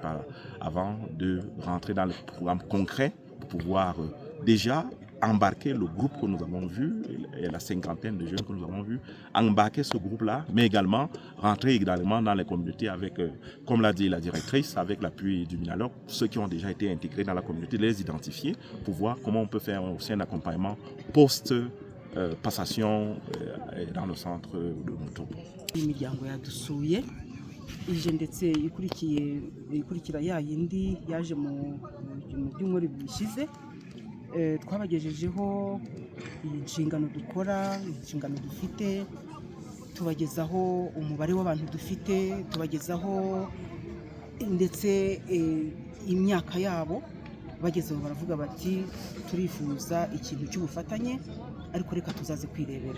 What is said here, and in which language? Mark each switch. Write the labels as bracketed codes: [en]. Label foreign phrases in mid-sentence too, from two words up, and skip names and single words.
[fr] avant, de rentrer dans le programme concret pour pouvoir déjà embarquer le groupe que nous avons vu, et la cinquantaine de jeunes que nous avons vus, embarquer ce groupe-là, mais également rentrer également dans les communautés avec, comme l'a dit la directrice, avec l'appui du MINALOC, ceux qui ont déjà été intégrés dans la communauté, les identifier pour voir comment on peut faire aussi un accompagnement post-passation dans le centre de Motobo. [rw] imiryango yadusuye ije ndetse ikurikira ya yindi yaje mu byumweru bishize. Twabagejejeho inshingano dukora, inshingano dufite, tubagezaho umubare w'abantu dufite, tubagezaho ndetse imyaka yabo, bagezeho baravuga bati turifuza ikintu cy'ubufatanye ariko reka tuzaze kwirebera.